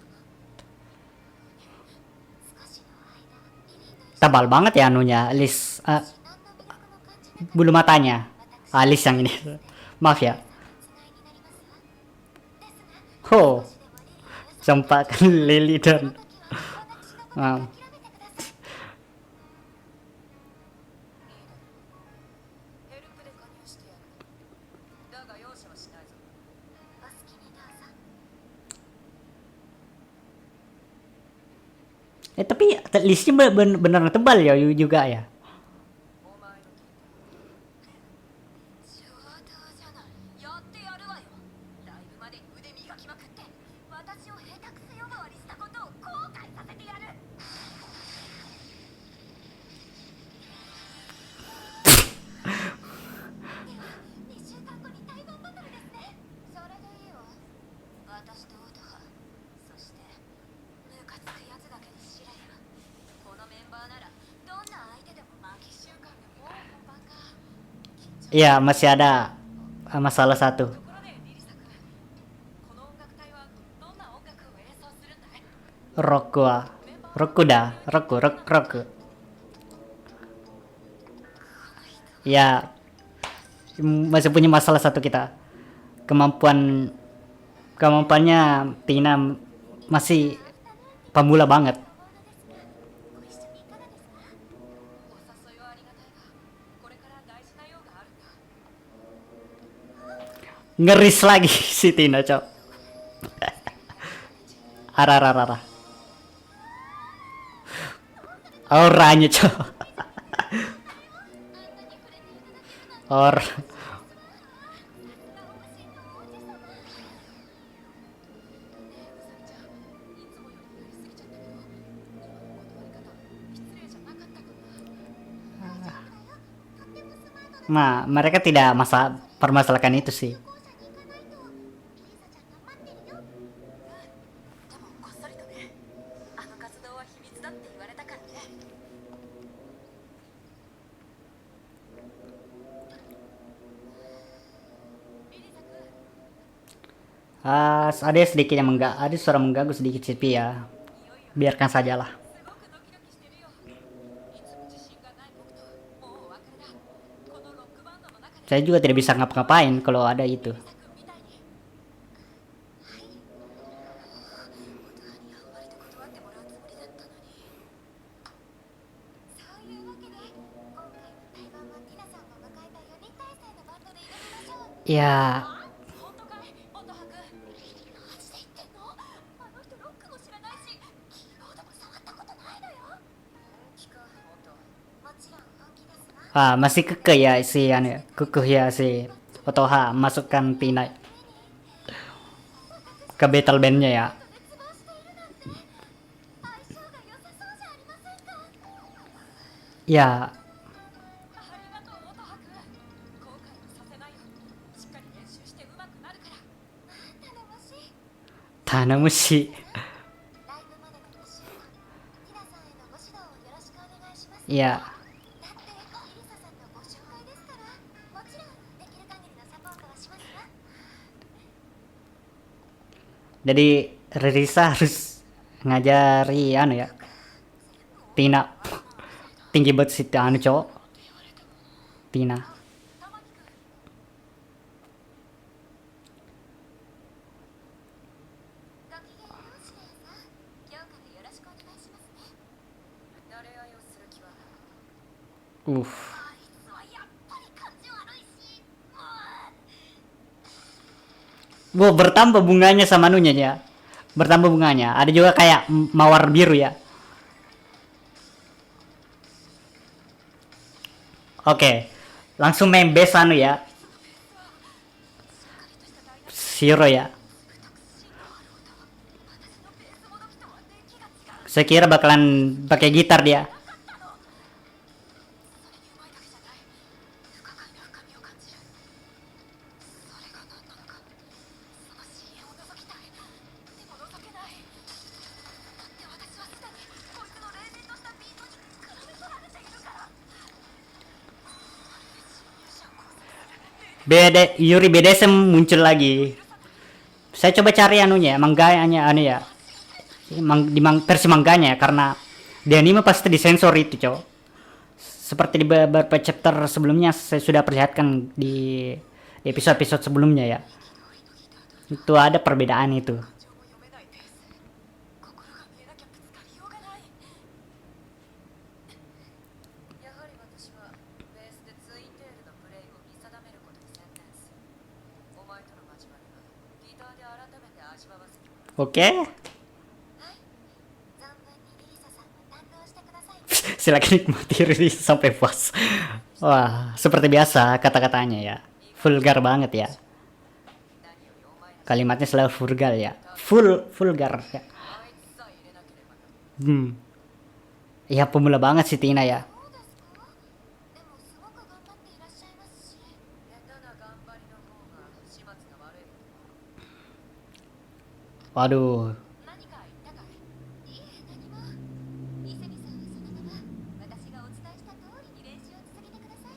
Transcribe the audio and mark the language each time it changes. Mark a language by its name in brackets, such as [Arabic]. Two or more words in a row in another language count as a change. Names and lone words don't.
[Indonesian] Tebal banget ya anunya, list bulu matanya. List yang ini. Maaf ya. Oh, campakkan Lily dan um, [Japanese] だが容赦はしないぞ。お好きにどうぞ。 [Indonesian] tapi listnya beneran tebal ya juga ya. [Japanese] お前の上等じゃない。やってやるわよ。ライブまで腕磨きまくって私を下手くそ呼ばわりしたことを後悔させてやる。では2週間後に対バンバトルですね。それでいいわ。私とオートハ、そしてムカつくやつだけどシラヤ。このメンバーならどんな相手でも負け週間でもう本番か。 [Indonesian] Ya, masih ada masalah satu. [Japanese] ところでリリサ君、この音楽隊はどんな音楽を演奏するんだい？ Roku. [Indonesian] Ya, masih punya masalah satu kita. Kemampuannya Tina masih pemula banget. [Japanese] ご一緒にいかがですか？お誘いはありがたいが、これから大事な用があるんだ。 [Indonesian] Ngeris lagi si Tina, cok. Arah. Auranya, cok. Or [Japanese] さすがおしいの王子様。ねえ、うさみちゃん、いつもよりやりすぎちゃったけど、今の断り方、失礼じゃなかったかな。とってもスマートだ。 [Indonesian] nah, mereka tidak permasalahkan itu sih. [Japanese] 校舎に行かないと。リリサちゃんが待ってるよ。でもこっそりとね。あの活動は秘密だって言われたからね。リリサ君、 [Indonesian] Ada suara mengganggu sedikit sih, ya. Biarkan sajalah. [Japanese] すごくドキドキしてるよ。いつも自信がない僕ともうお別れだ。このロックバンドの中で [Indonesian] Saya juga tidak bisa ngapa-ngapain kalau ada itu. [Japanese] リリサ君みたいに。はい。音羽にあんまりと断ってもらうつもりだったのに。そういうわけで、今回の対バンはティナさんが迎えた4人体制のバンドで挑みましょう。 [Indonesian] Ya, [Japanese] 本当かい、音羽君。マジで言ってんの？あの人ロックも知らないし、キーボードも触ったことないのよ。本気か、音。もちろん本気ですわ。 [Indonesian] masih kekeh ya si Otoha masukkan Tina ke [English] battle bandnya [Indonesian] ya. [Japanese] 絶望しているなんて相性が良さそうじゃありませんか。 [Indonesian] Ya, [Japanese] ありがとう、音羽君。後悔はさせないよ。しっかり練習して上手くなるから。頼もしい。 Tanamushi. ライブまでの2週間、ティナさんへのご指導をよろしくお願いします。 [Indonesian] Ya, [Japanese] だってリリサさんのご紹介ですから、もちろんできる限りのサポートはしますわ。 [Indonesian] jadi Risa harus ngajari Tina. Tinggi banget si cowok. Tina. [Japanese] 玉木君、ごきげんよう、シレイさん。今日からよろしくお願いしますね。慣れ合いをする気は。 Uh. あいつはやっぱり感じ悪いし、 [Indonesian] Wow, bertambah bunganya sama anunya ya. Bertambah bunganya. Ada juga kayak mawar biru ya. Oke. Langsung main bass ya. Zero ya. Saya kira bakalan pakai gitar dia. [Japanese] それにうまいだけじゃない。不可解な深みを感じる。それが何なのか。その深淵を覗きたい。でも覗けない。だって私はすでにこいつの冷然としたビートに比べ取られて [Indonesian] Yuri BDSM muncul lagi. Saya coba cari anunya, mangganya anu ya. Versi mangganya ya, karena di anime pasti disensor itu, cowok. Seperti di beberapa chapter sebelumnya saya sudah perlihatkan di episode-episode sebelumnya ya. Itu ada perbedaan itu. [Japanese] 心が見えなきゃぶつかりようがない。やはり私はベースでツインテールのプレイを見定めることに専念する。お前との交わりはギターで改めて味わわせてもらう。 [Indonesian] Oke. [Japanese] はい。存分にリリサさんも堪能してください。 [Indonesian] Silakan nikmati rilis sampai puas. Wah, seperti biasa kata-katanya ya. Vulgar banget ya. [Japanese] 何よりお前ら [Indonesian] Kalimatnya selalu vulgar ya. Vulgar ya. [Japanese] あいつさえ入れなければな。 [Indonesian] Ya pemula banget sih Tina ya. [Japanese] そうですか？でもすごく頑張っていらっしゃいますし。下手な頑張りの方が始末が悪いことも。 [Indonesian] Waduh. [Japanese] 何か言ったかい？いえ、何も。伊勢美さんはそのまま私がお伝えした通りに練習を続けてください。